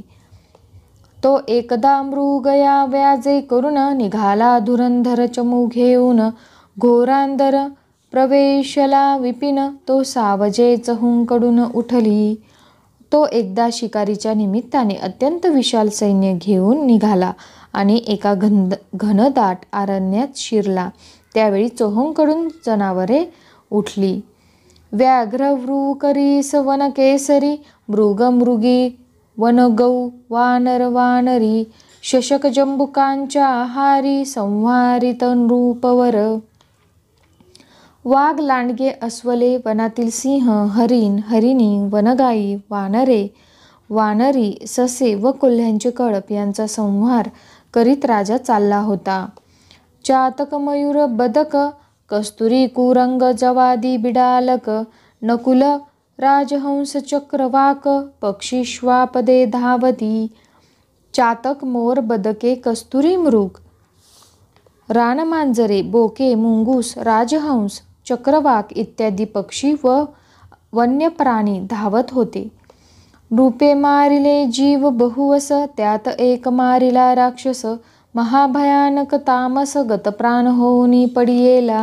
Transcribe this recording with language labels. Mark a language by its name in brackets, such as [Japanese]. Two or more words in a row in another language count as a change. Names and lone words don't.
[Marathi] तो एकदा मृगया व्याजे करून, निघाला धुरंधर चमू घेऊन, घोरांदर प्रवेशला विपिन, तो सावजेच हुंकडून उठली. तो एकदा शिकारीच्या निमित्ताने अत्यंत विशाल सैन्य घेऊन निघाला आणि एका घनदाट अरण्यात शिरला. त्यावेळी चोहोंकडून जनावरे उठली. व्याघ्र वृकरीस वनकेसरी, मृग मृगी वनगौ वानर वानरी, शशक जंबुकांच्या आहारी, संहारित नृपवर. वाघ लांडगे अस्वले, वनातील सिंह हरिण हरिणी, वनगाई वानरे वानरी, ससे व कोल्ह्यांचे कळप यांचा संहार करीत राजा चालला होता. चातक मयूर बदक, कस्तुरी कुरंग जवादी बिडालक, नकुल राजहंस चक्रवाक, पक्षी श्वापदे धावती. चातक मोर बदके कस्तुरी मृग, रानमांजरे बोके मुंगूस राजहंस चक्रवाक इत्यादी पक्षी व वन्य प्राणी धावत होते. नृपे मारिले जीव बहुवस, त्यात एक मारिला राक्षस, महाभयानक तामस गतप्राण होऊनी पडियेला.